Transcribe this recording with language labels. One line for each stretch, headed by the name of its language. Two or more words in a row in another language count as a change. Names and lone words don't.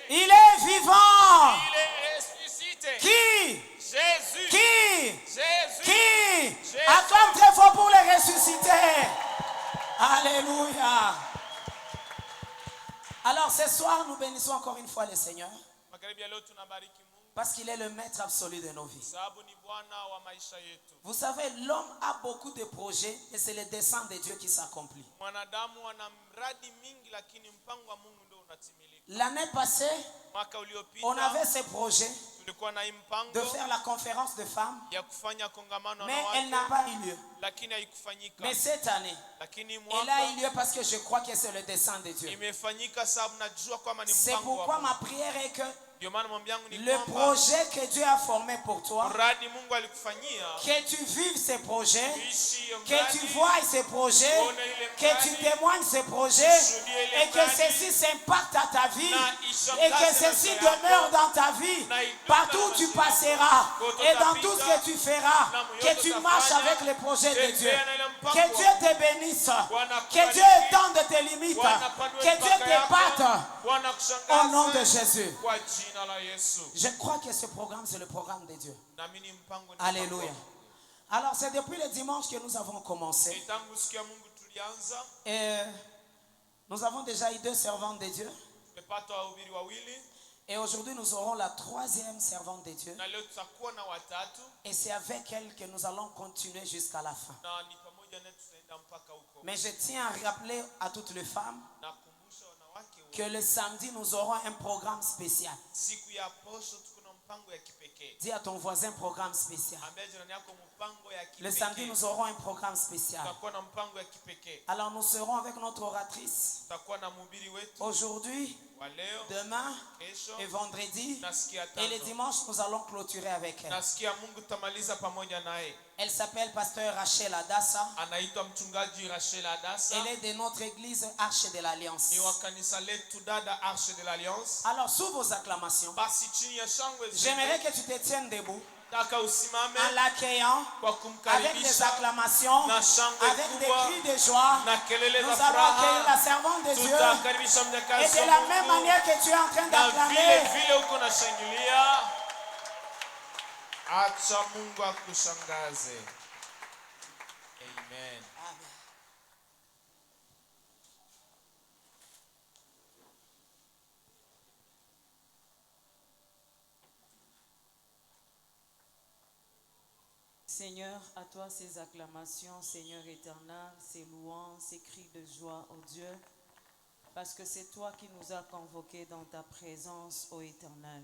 French: Il est vivant. Il est ressuscité. Qui? Jésus. Qui? Jésus. Qui? Jésus. Acclame très fort pour les ressusciter. Alléluia. Alors ce soir, nous bénissons encore une fois le Seigneur
Swahili: Magharibi ya leo tunabariki Mungu
French: parce qu'il est le maître absolu de nos vies.
Swahili: sababu ni Bwana wa maisha yetu.
French: Vous savez, l'homme a beaucoup de projets et c'est le dessein de Dieu qui s'accomplit.
Swahili: Mwanadamu ana mradi mingi lakini mpango wa Mungu ndio unatimilika.
French: L'année passée,
Swahili: Mwaka
French: on
Swahili: uliopita
French: avait ce projet
Swahili: tulikuwa na hii mpango
French: de faire la conférence de femmes,
Swahili: ya kufanya kongamano
French: mais
Swahili: na
French: elle n'a
Swahili: watu
French: pas eu lieu.
Swahili: lakini haikufanyika.
French: Mais cette année,
Swahili: Lakini
French: elle a
Swahili: mwaka
French: eu lieu parce que je crois que c'est le dessein de Dieu.
Swahili: imefanyika sababu najua kwamba ni
French: C'est
Swahili: mpango wa
French: pourquoi
Swahili: Mungu.
French: ma prière est que
Swahili: Ndio maana maombi yangu ni
French: le
Swahili: kwamba
French: projet que Dieu a formé pour toi,
Swahili: mradi Mungu alikufanyia
French: que tu vives ces projets,
Swahili: uishi hiyo
French: que
Swahili: mradi,
French: tu vois ces projets, que tu témoignes ces projets et que ceci s'impacte à ta vie et que ceci demeure dans ta vie partout où tu passeras et dans tout ce que tu feras, que tu marches avec les projets de Dieu. Que Dieu te bénisse, que Dieu étende tes limites, que Dieu t'épate
Swahili: Bwana
French: au nom de
Swahili: kushangaze
French: Jésus.
Swahili: kwa jina la Yesu.
French: Je crois que ce programme, c'est le programme de Dieu.
Swahili: Naamini mpango ni
French: Alléluia.
Swahili: mpango.
French: Alors, c'est depuis le dimanche que nous avons commencé.
Swahili: Ni tangu siku ya Mungu tulianza,
French: Et nous avons déjà eu 2 servantes de Dieu.
Swahili: tumepata wahubiri wawili
French: Et aujourd'hui, nous aurons la 3e servante de Dieu.
Swahili: na leo tutakuwa na watatu
French: Et c'est avec elle que nous allons continuer jusqu'à la fin.
Swahili: na ni pamoja naye tutaenda mpaka huko.
French: Mais je tiens à rappeler à toutes les femmes
Swahili: Nakumbusha wanawake wote,
French: que le samedi, nous aurons un programme spécial.
Swahili: siku ya posho tuko na mpango ya kipekee.
French: Dis à ton voisin programme spécial.
Swahili: Ambia jirani yako mpango ya
French: Le samedi,
Swahili: kipekee.
French: nous aurons un programme spécial.
Swahili: Tutakuwa na mpango ya kipekee.
French: Alors, nous serons avec notre oratrice
Swahili: Tutakuwa na mhubiri wetu
French: aujourd'hui,
Swahili: wa leo,
French: demain
Swahili: kesho
French: et vendredi.
Swahili: na siku ya
French: Et le
Swahili: tano.
French: dimanche, nous allons clôturer avec elle.
Swahili: Na siku ya Mungu tutamaliza pamoja naye.
French: Elle s'appelle Pasteur Rachel Adassa.
Swahili: Anaitwa mchungaji Rachel Adassa.
French: Elle est de notre église Arche de l'Alliance.
Swahili: Ni wa kanisa letu dada Arche de l'Alliance.
French: Alors, sous vos acclamations,
Swahili: Basi chini ya shangwe
French: j'aimerais que tu te tiennes debout
Swahili: taka usimame
French: en l'accueillant
Swahili: kwa
French: avec des
Swahili: kumkaribisha
French: acclamations,
Swahili: na shangwe
French: avec des
Swahili: kubwa
French: cris de joie.
Swahili: na kelele
French: Nous
Swahili: za
French: allons accueillir la
Swahili: furaha.
French: servante de Dieu.
Swahili: Tutakaribisha
French: Et
Swahili: mjakazi
French: de
Swahili: wa
French: la même
Swahili: Mungu.
French: manière que tu es en train
Swahili: Na
French: d'acclamer,
Swahili: vile uko na shangilia, acha Mungu akushangaze. Amen.
French: Seigneur, à toi ces acclamations, Seigneur éternel, ces louanges, ces cris de joie, ô Dieu, parce que c'est toi qui nous as convoqués dans ta présence, ô Éternel.